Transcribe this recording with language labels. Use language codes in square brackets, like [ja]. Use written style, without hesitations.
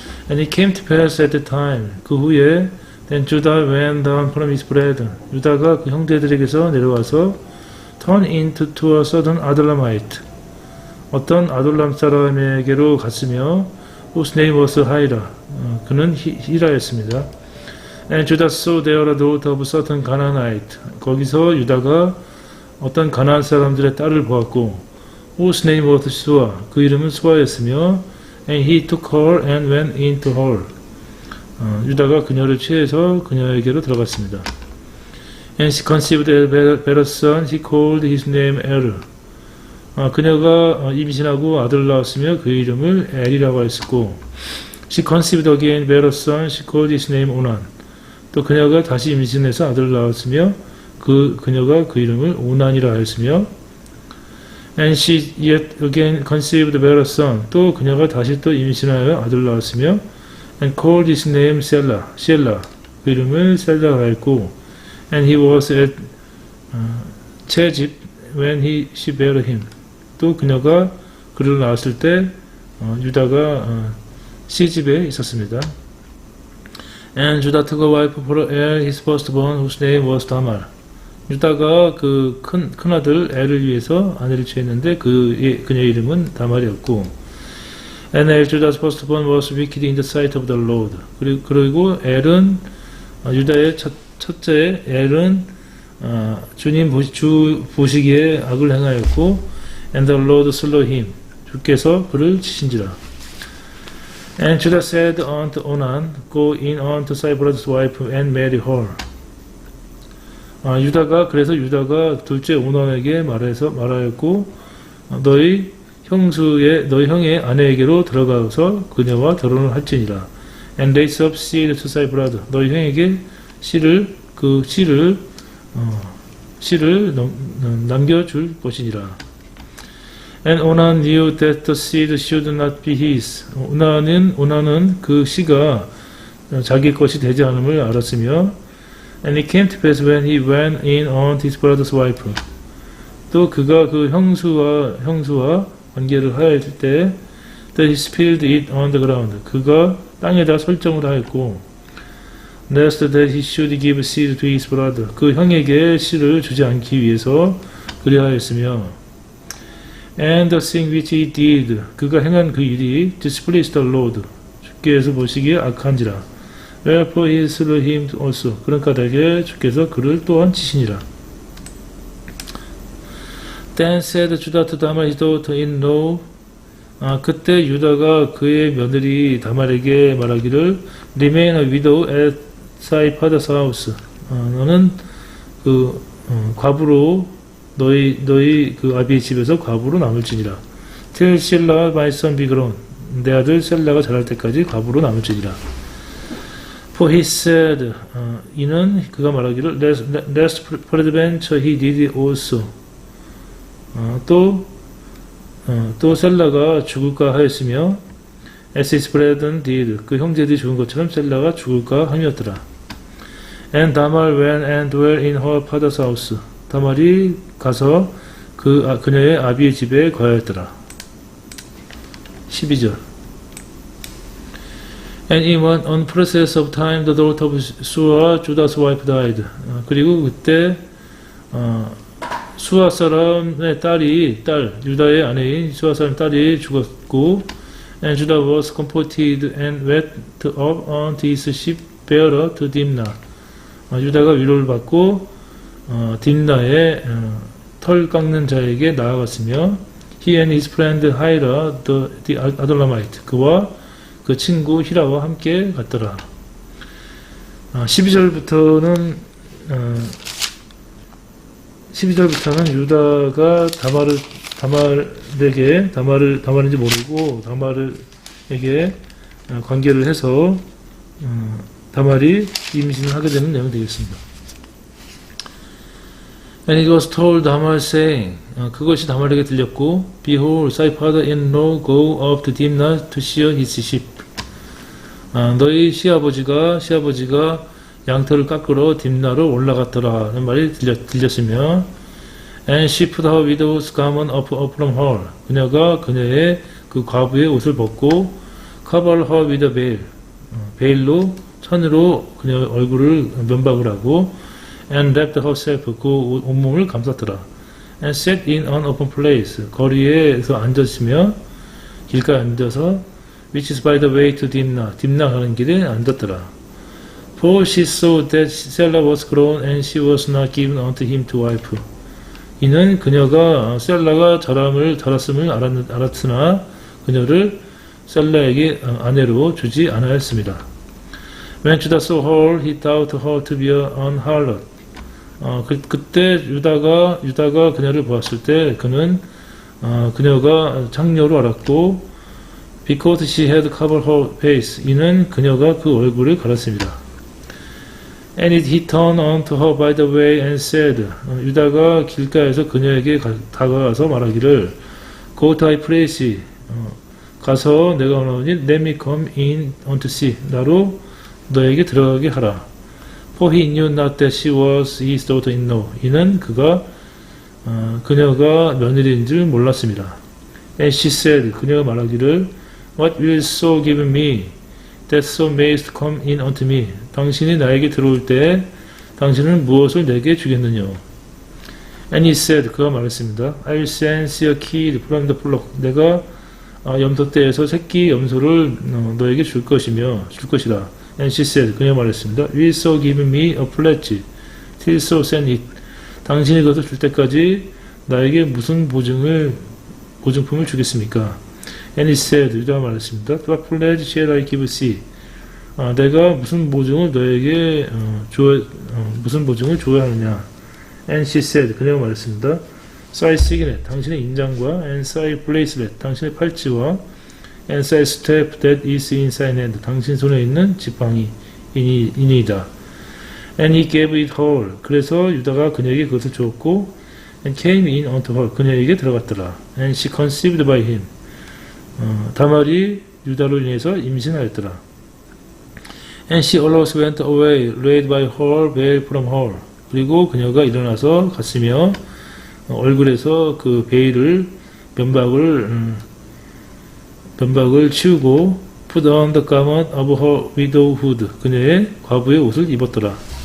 [en] And it came to pass at the time. [ko] 그 후에 [en] then Judah went down from his brethren. [ko] 유다가 그 형제들에게서 내려와서 [en] turn into to a certain Adullamite. [ko] 어떤 아둘람 사람에게로 갔으며 [en] whose name was Hira. [ko] 그는 히라였습니다. [en] And Judah saw there a daughter of certain Canaanite. [ko] 거기서 유다가 어떤 가나안 사람들의 딸을 보았고 [en] whose name was Sua. [ko] 그 이름은 수아였으며 [en] and he took her and went into her. [ko] 유다가 그녀를 취해서 그녀에게로 들어갔습니다. [en] And she conceived a better son. He called his name Er. [ko] 그녀가 임신하고 아들을 낳았으며 그 이름을 엘이라고 하였고 [en] She conceived again better son. She called his name Onan. [ko] 또 그녀가 다시 임신해서 아들을 낳았으며 그녀가 그 이름을 오난이라 하였으며 [en] And she yet again conceived better son. [ko] 또 그녀가 다시 또 임신하여 아들을 낳았으며 [en] And called his name Shelah. [ko] 그 이름을 셀라라 하였고 [en] And he was at 채집 when she bare him. [ko] 또 그녀가 그를 낳았을 때 유다가 시집에 있었습니다. [en] And Judah took a wife for Er, his firstborn, whose name was Tamar. [ko] 유다가 그 큰 아들 엘을 위해서 아내를 취했는데 그녀의 이름은 다말이었고 [en] And El, Judah's firstborn, was wicked in the sight of the Lord. [ko] 그리고 엘은 유다의 첫째 엘은 주님 주 보시기에 악을 행하였고 [en] And the Lord slew him. [ko] 주께서 그를 치신지라. [en] And Judah said unto Onan, Go in unto thy brother's wife and marry her. [ko] 그래서 유다가 둘째 오난에게 말하였고 너희 형의 아내에게로 들어가서 그녀와 결혼을 할지니라. [en] And raise up seed to thy brother. [ko] 너희 형에게 씨를 남겨줄 것이니라. [en] And Onan knew that the seed should not be his. [ko] 오난은 그 씨가 자기 것이 되지 않음을 알았으며 [en] And it came to pass when he went in on his brother's wife. [ko] 또 그가 그 형수와 관계를 하였을 때 [en] that he spilled it on the ground. [ko] 그가 땅에다 설정을 하였고 [en] lest that he should give seed to his brother. [ko] 그 형에게 씨를 주지 않기 위해서 그리하였으며 [en] And the thing which he did, [ko] 그가 행한 그 일이 [en] displeased the Lord, [ko] 주께서 보시기에 악한지라. [en] Wherefore he slew him also. [ko] 그런 까닭에 주께서 그를 또한 치시니라. [en] Then said Judah to Tamar his daughter-in-law. [ko] 그때 유다가 그의 며느리 다말에게 말하기를 [en] Remain a widow at thy father's house. [ko] 너는 과부로 너희 그 아비의 집에서 과부로 남을지니라. [en] Till Shelah my son be grown. [ko] 내 아들 셀라가 자랄 때까지 과부로 남을지니라. [en] For he said, [ko] 이는 그가 말하기를 [en] lest peradventure he did also. [ko] 또 셀라가 죽을까 하였으며 [en] as his brethren did. [ko] 그 형제들이 죽은 것처럼 셀라가 죽을까 함이었더라. [en] And Tamar went and dwelt in her father's house. [ko] 다말이 가서 그녀의 아비의 집에 거하였더라. 12절. [en] And in one process of time the daughter of Sua, Judah's wife, died. [ko] 그리고 그때 수아 사람의 유다의 아내인 수아 사람 딸이 죽었고 [en] And Judah was comforted and went up unto his shipbearer to Dimna. [ko] 유다가 위로를 받고 딘나의 털 깎는 자에게 나아갔으며 [en] He and his friend Hira the Adullamite. [ko] 그와 그 친구 히라와 함께 갔더라. 12절부터는 유다가 다말인지 모르고 다말에게 관계를 해서 다말이 임신을 하게 되는 내용이 되겠습니다. [en] And it was told 다말 saying, [ko] 그것이 다말에게 들렸고, [en] Behold, thy father-in-law go up to Dimna to shear his sheep. [ko] 너희 시아버지가 양털을 깎으러 딥나로 올라갔더라는 말이 들렸으며, [en] And she put her widow's garment up from her. [ko] 그녀가 그녀의 그 과부의 옷을 벗고, [en] cover her with a veil. [ko] 베일로 천으로 그녀의 얼굴을 면박을 하고, [en] and wrapped herself, [ko] 그 온몸을 감쌌더라. [en] And sat in an open place, [ko] 거리에서 앉았으며 길가에 앉아서 [en] which is by the way to Dimna, [ko] 딥나 가는 길에 앉았더라. [en] For she saw that Selah was grown and she was not given unto him to wife. [ko] 이는 그녀가 셀라가 자랐음을 알았으나 그녀를 셀라에게 아내로 주지 않았습니다. [en] When Judah saw her, he thought her to be an harlot. [ko] 그때 유다가 그녀를 보았을 때 그는 그녀가 창녀로 알았고, [en] because she had covered her face, [ko] 이는 그녀가 그 얼굴을 가렸습니다. [en] And he turned unto her by the way and said, [ko] 유다가 길가에서 그녀에게 다가가서 말하기를, [en] Go to thy place, [ko] 가서 내가 원하오니 [en] let me come in unto see, [ko] 나로 너에게 들어가게 하라. [en] For he knew not that she was his daughter-in-law. [ko] 이는 그녀가 며느리인 줄 몰랐습니다. [en] And she said, [ko] 그녀가 말하기를, [en] What will so give me, that so mayest come in unto me? [ko] 당신이 나에게 들어올 때 당신은 무엇을 내게 주겠느냐? [en] And he said, [ko] 그가 말했습니다. [en] I will send a kid from the flock. [ko] 내가 염소떼에서 새끼 염소를 너에게 줄 것이다. [en] And she said, [ko] 그녀가 말했습니다. [en] Will so give me a pledge till so send it. [ko] 당신이 그것을 줄 때까지 나에게 무슨 보증품을 주겠습니까? [en] And he said, 유다가 말했습니다. What pledge shall I give thee? [ko] 내가 무슨 보증을 너에게 무슨 보증을 줘야 하느냐? [en] And she said, [ko] 그녀가 말했습니다. [en] Thy signet, [ko] 당신의 인장과 [en] and thy bracelet, [ko] 당신의 팔찌와 [en] and thy staff that is in thy hand, [ko] 당신 손에 있는 지팡이 이니이다. [en] And he gave it her. [ko] 그래서 유다가 그녀에게 그것을 주었고, [en] and came in unto her. [ko] 그녀에게 들어갔더라. [en] And she conceived by him. [ko] 다말이 유다로 인해서 임신하였더라. [en] And she always went away, laid by her veil from her. [ko] 그리고 그녀가 일어나서 갔으며 얼굴에서 그 베일을 면박을 치우고 [en] put on the garment of her widowhood. [ko] 그녀의 과부의 옷을 입었더라.